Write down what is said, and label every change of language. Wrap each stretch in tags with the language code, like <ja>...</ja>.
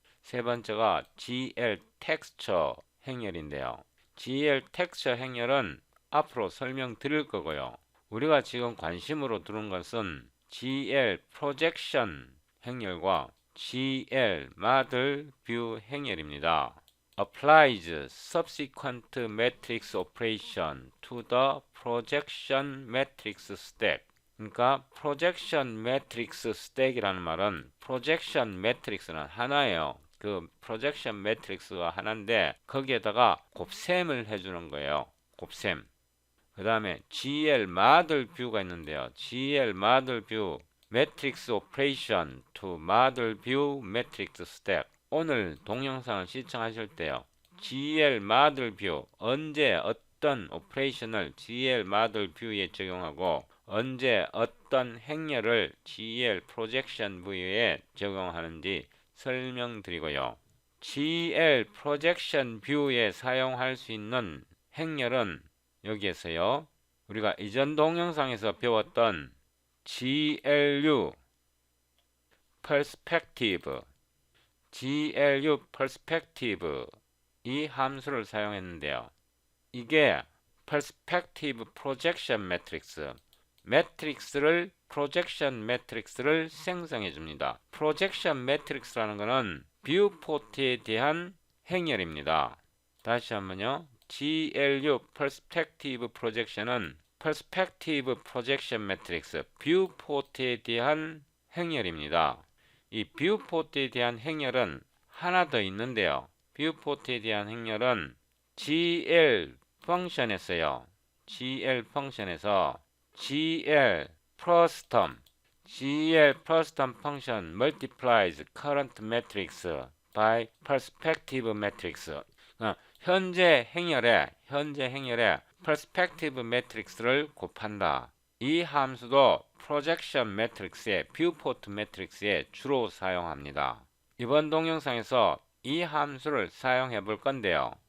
<ko>세 번째가 GL 텍스처 행렬인데요. GL 텍스처 행렬은 앞으로 설명드릴 거고요. 우리가 지금 관심으로 두는 것은 GL 프로젝션 행렬과 GL 모델 뷰 행렬입니다.</ko> <en>applies subsequent matrix operation to the projection matrix stack.</en> <ko>그러니까 projection matrix stack이라는 말은 projection matrix는 하나예요. 그 projection matrix가 하나인데 거기에다가 곱셈을 해주는 거예요. 곱셈. 그 다음에 GL model view가 있는데요.</ko> <en>GL model view matrix operation to model view matrix stack.</en> <ko>오늘 동영상을 시청하실 때요. GL model view 언제 어떤 오퍼레이션을 GL model view에 적용하고 언제 어떤 행렬을 GL projection view에 적용하는지 설명드리고요. GL projection view에 사용할 수 있는 행렬은 여기에서요. 우리가 이전 동영상에서 배웠던 GLU perspective, GLU perspective 이 함수를 사용했는데요. 이게 perspective projection matrix, 매트릭스를 projection 매트릭스를 생성해 줍니다. projection 매트릭스라는 것은 뷰포트에 대한 행렬입니다. 다시 한번요. GLU Perspective Projection은 Perspective Projection Matrix 뷰포트에 대한 행렬입니다. 이 뷰포트에 대한 행렬은 하나 더 있는데요. 뷰포트에 대한 행렬은 GL 펑션에서요. GL 펑션에서 GL 플러스 텀 GL 플러스 텀 펑션</ko> <en>multiplies current matrix by perspective matrix.</en> <ko>현재 행렬에 perspective matrix를 곱한다. 이 함수도 projection matrix의 viewport matrix에 주로 사용합니다. 이번 동영상에서 이 함수를 사용해 볼 건데요.</ko>